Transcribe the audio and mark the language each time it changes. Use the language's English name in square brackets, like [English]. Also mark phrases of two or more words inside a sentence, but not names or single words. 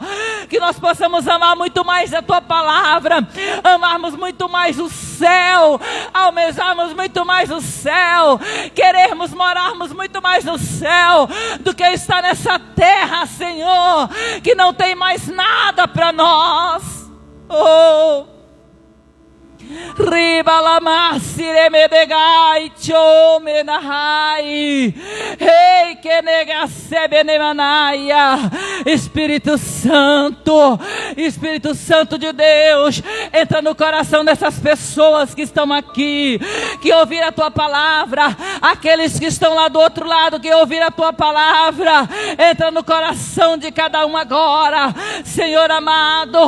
[Portuguese] Que nós possamos amar muito mais a tua palavra, amarmos muito mais o céu, almejarmos muito mais o céu, querermos morarmos muito mais no céu do que estar nessa terra, Senhor, que não tem mais nada para nós. Oh, riba lama siremedegai chomenahai, rei que negacebe nemanaia. Espírito Santo de Deus, entra no coração dessas pessoas que estão aqui, que ouviram a tua palavra, aqueles que estão lá do outro lado, que ouviram a tua palavra, entra no coração de cada um agora, Senhor amado.